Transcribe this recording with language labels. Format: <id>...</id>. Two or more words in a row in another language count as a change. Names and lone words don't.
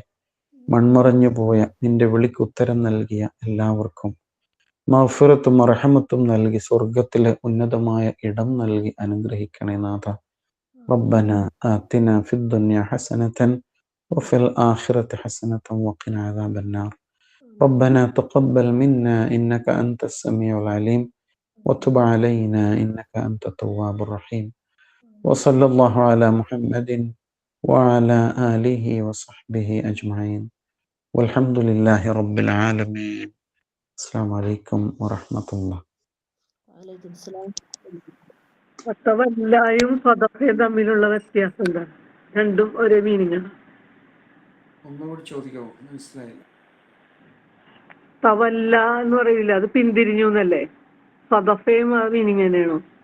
<ml>മൺമറഞ്ഞു പോയ നിന്റെ വിളിക്ക് ഉത്തരം നൽകിയ എല്ലാവർക്കും മഗ്ഫിറത്തും റഹ്മത്തും നൽകി സ്വർഗത്തിലെ ഉന്നതമായ ഇടം നൽകി അനുഗ്രഹിക്കണേ നാഥ.</ml> <ar>ربنا آتنا في الدنيا حسنة وفي الآخرة حسنة وقنا عذاب النار. ربنا تقبل منا إنك أنت السميع العليم وتب علينا إنك أنت التواب الرحيم. وصلى الله على محمد وعلى آله وصحبه أجمعين والحمد لله رب العالمين. السلام عليكم ورحمة الله. وعليكم السلام.</ar> <ml>തവല്ലായും സദഖയും തമ്മിലുള്ള വ്യത്യാസം എന്താ? രണ്ടും ഒരേ മീനിങ് ആണ്. ഒന്നുകൂടി ചോദിക്കാവോ? മനസ്സിലായില്ല. തവല്ല എന്ന് പറയില്ല, അത് പിന്തിരിഞ്ഞു എന്നല്ലേ? സദഫയും ആ മീനിങ് തന്നെയാണോ?</ml>